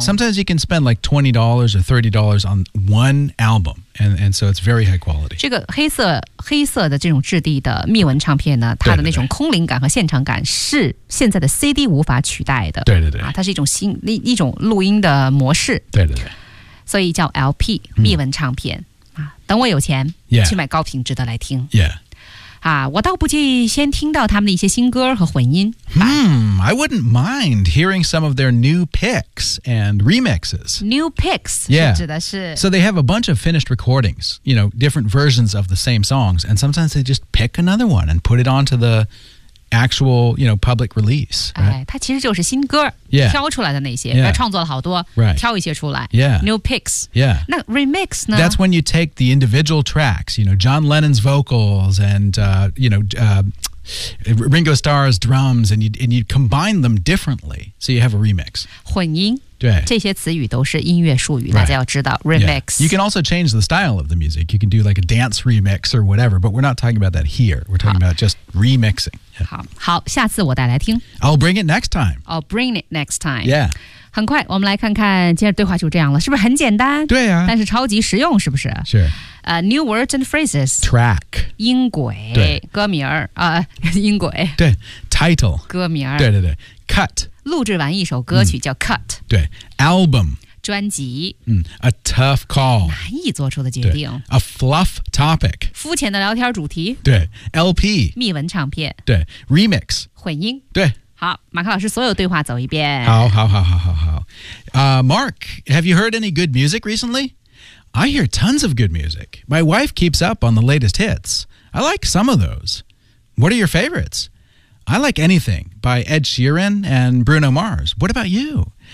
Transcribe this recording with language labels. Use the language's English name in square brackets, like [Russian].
[English] Sometimes you can spend like $20 or $30 on one album. And so it's very high quality. [Chinese] 这个黑色的这种质地的密文唱片呢，它的那种空灵感和现场感是现在的 CD 无法取代的。对对对。啊，它是一种新一种录音的模式。对对对。所以叫 LP 密文唱片、啊、等我有钱、 [English] yeah. [Chinese] 去买高品质的来听。 [English] Yeah. [Chinese] 啊，我倒不介意先听到他们的一些新歌和混音。 [English] I wouldn't mind hearing some of their new picks and remixes. New picks? Yeah. [Chinese] 指的是 [English] so they have a bunch of finished recordings, you know, different versions of the same songs, and sometimes they just pick another one and put it onto the actual, you know, public release. Right? [Chinese] 哎，它其实就是新歌 [English] yeah. [Chinese] 挑出来的那些 [English] yeah. [Chinese] 创作了好多 [English] right. [Chinese] 挑一些出来 [English] yeah. New picks. Yeah. [Chinese] 那 remix 呢? [English] That's when you take the individual tracks, you know, John Lennon's vocals and, you know, Ringo Starr's drums and you combine them differently so you have a remix [Chinese] 混音对这些词语都是音乐术语、right. 大家要知道 remix、 [English] yeah. You can also change the style of the music you can do like a dance remix or whatever but we're not talking about that here we're talking about just remixing、 [Chinese] yeah. 好下次我带来听 [English] I'll bring it next time yeah [Chinese] 很快我们来看看接着对话就这样了是不是很简单对啊但是超级实用是不是是、 [English] New words and phrases Track [Chinese] 音轨对歌名、音轨对 Title 歌名对对对 Cut 录制完一首歌曲叫 Cut、对 Album 专辑、 [English] A tough call [Chinese] 难以做出的决定 [English] A fluff topic [Chinese] 肤浅的聊天主题对 LP 密文唱片对 Remix 混音对好，马克老师，所有对话走一遍。好，好，好，好，好，好。 [English] Mark, have you heard any good music recently? I hear tons of good music. My wife keeps up on the latest hits. I like some of those. What are your favorites? I like anything by Ed Sheeran and Bruno Mars. What about you?